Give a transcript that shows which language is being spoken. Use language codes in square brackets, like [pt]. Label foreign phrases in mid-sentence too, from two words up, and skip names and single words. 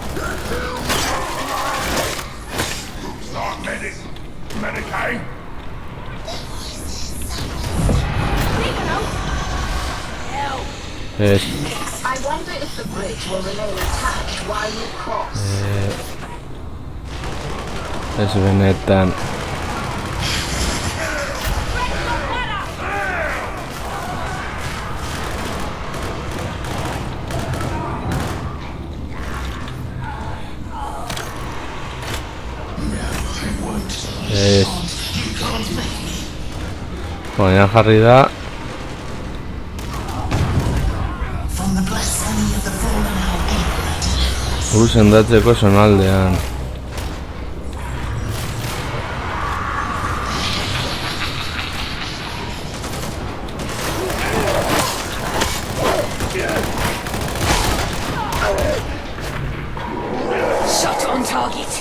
[en] Start medic. Medicaid. [eu] Ez, [en] I wonder if the bridge will remain attached while you cross. [eu] ez benetan. Ez. Baina jarri da. Sendatzeko zonaldean. [en] Shot on target.